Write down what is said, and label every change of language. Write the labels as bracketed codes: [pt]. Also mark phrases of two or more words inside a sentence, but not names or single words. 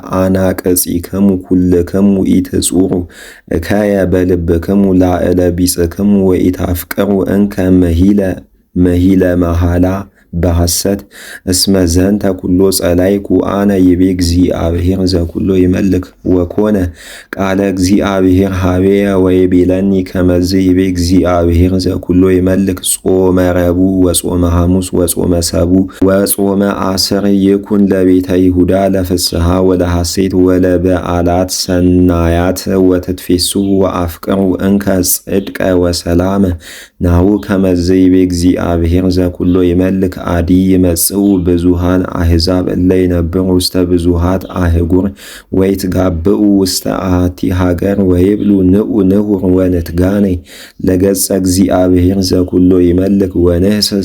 [gez] አናቅጺክሙ ኩልክሙ ኢትጹሩ እከየ በልብክሙ ላዕለ ቢጽክሙ ወኢታፍቅሩ እንከ መሂለ መሃላ በሐሰት እስመ ዘንተ ኩሎ ጸላይኩ አነ ይቤ እግዚአብሔር ዘኩሎ ይመልክ ወኮነ ቃለ እግዚአብሔር ሀቤየ ወይቤለኒ ከመዝ ይቤ እግዚአብሔር ዘኩሎ ይመልክ ጾመ ረቡዕ ወጾመ ሐሙስ ወጾመ ሰቡዕ ወጾመ አስር ይኩን ለቤተ ይሁዳ ለፍስሐ ወለሐሴት ወለበዓላት ሰናያት ወትትፌስሑ ወአፍቅሩ እንከ ጽድቀ ወሰላመ ናሁ ከመዝ ይቤ እግዚአብሔር ዘኩሎ ይመልክ አዲ ይመጽኡ ብዙሃን አሕዛብ እለ ይነብሩ ውስተ ብዙሃት አህጉር ወይትጋብኡ ውስተ አሐቲ ሀገር ወይብሉ ንዑ ንሁር ወንትጋነይ ለገጸ እግዚአብሔር ዘኩሎ ይመልክ ወንህስስ